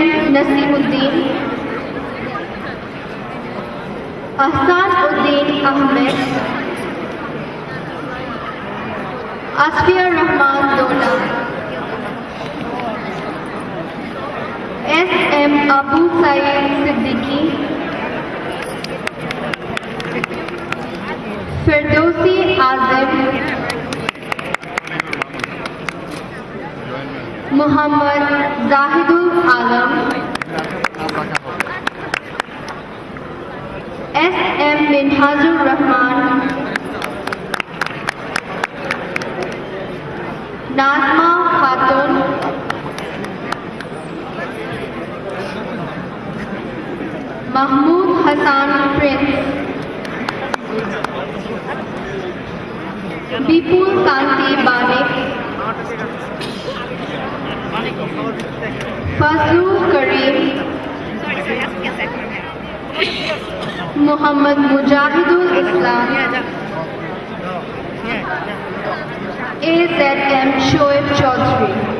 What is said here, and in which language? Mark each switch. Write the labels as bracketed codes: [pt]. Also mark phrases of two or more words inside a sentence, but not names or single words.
[en] Nasimuddin, Ahsan Uddin Ahmed, Asfia Rahman Dola, S.M. Abu Sayyid Siddiqui, Firdausi Azim, Muhammad Zahidul Alam, S.M. Minhajur Rahman, Nazma Khatun, Mahmood Hassan Prince, Bipul Kanti Banik, Fazlu Karim, Muhammad Mujahidul Islam, AZM Shoaib Chaudhry,